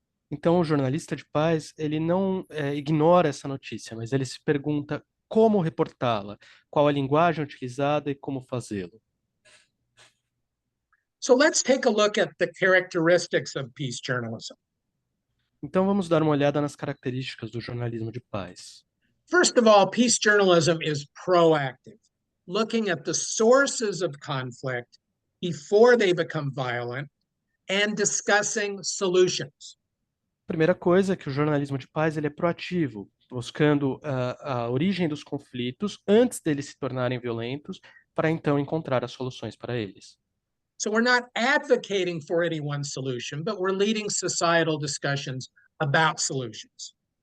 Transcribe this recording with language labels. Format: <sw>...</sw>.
<pt>Então, o jornalista de paz, ele não ignora essa notícia, mas ele se pergunta como reportá-la, qual a linguagem utilizada e como fazê-lo.</pt> <en>So let's take a look at the characteristics of peace journalism.</en> <pt>Então, vamos dar uma olhada nas características do jornalismo de paz.</pt> <en>First of all, peace journalism is proactive, looking at the sources of conflict before they become violent and discussing solutions.</en> <pt>Primeira coisa é que o jornalismo de paz ele é proativo, buscando a origem dos conflitos antes deles se tornarem violentos, para então encontrar as soluções para eles.</pt> <en>So we're not advocating for any one solution, but we're leading societal discussions about solutions.</en>